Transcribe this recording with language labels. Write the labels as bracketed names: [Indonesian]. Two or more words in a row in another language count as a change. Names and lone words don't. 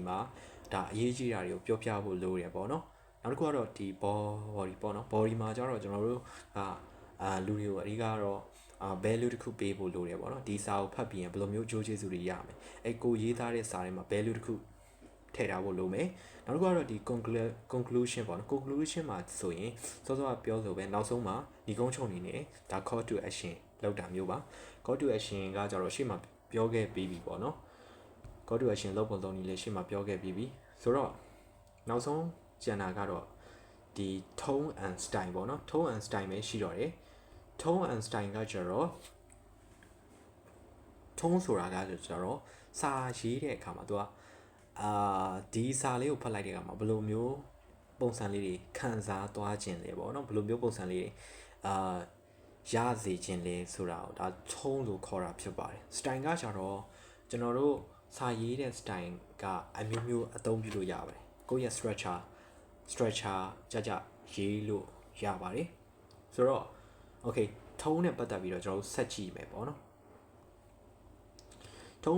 [Burmese] မှာဒါအရေးကြီးတာတွေကိုပြောပြဖို့လိုရပေါ့နော်နောက်တစ်ခုကတော့ဒီ body ပေါ့နော် body မှာကျတော့ကျွန်တော်တို့ကလူတွေကိုအဓိကတော့value တစ်ခုပေး ဖို့လိုတယ်ပေါ့နော်ဒီစာကိုဖတ်ပြီးရင်ဘယ်လိုမျိုးအကျိုးကျေးဇူးတွေရမယ်အဲ့ကိုရေးသားတဲ့စာထဲမှာ value တစ်ခုထည့်ထားဖို့လိုမယ်နောက်တစ်ခုကတော့ဒီ conclusion ပေါ့နော် conclusion မှာဆိုရင်စောစောကပြောဆိုပဲနောက်ဆုံးမှာဒီကုန်းချုပ်နေနဲ့ဒါ [English] call to action [Burmese] လောက်တာမျိုးပါ [English] call to action [Burmese] ကကြတော့ရှေ့မှာပြောခဲ့ပြီးပြီပေါ့နော် [English] call to action [Burmese] လောက်ပုံသုံးနည်းလေးရှေ့မှာပြောခဲ့ပြီးပြီဆိုတော့နောက်ဆုံးကျန်တာကတော့ဒီ [English] tone and style [Burmese] ပေါ့နော် [English] tone and style [Burmese] ပဲရှိတော့တယ် [English] tone and style [Burmese] ကကြတော့ tone ဆိုတာကကြတော့စာရေးတဲ့အခါမှာသူကဒီစာလေးကိုဖတ်လိုက်တဲ့အခါမှာဘယ်လိုမျိုးပုံစံလေးတွေ ခံစားသွားခြင်းလဲပေါ့နော်ဘယ်လိုမျိုးပုံစံလေးတွေရစေခြင်းလဲဆိုတာကိုဒါ tone လို့ခေါ်တာဖြစ်ပါတယ် style ကကြတော့ကျွန်တော်တို့စာရေးတဲ့ style ကအမျိုးမျိုးအသုံးပြုလို့ရပါတယ်ကိုယ့်ရဲ့ structure ကြရေးလို့ရပါတယ်ဆိုတော့ okay tone နဲ့ပတ်သက်ပြီးတော့ကျွန်တော်တို့ဆက်ကြည့်မယ်ပေါ့နော် tone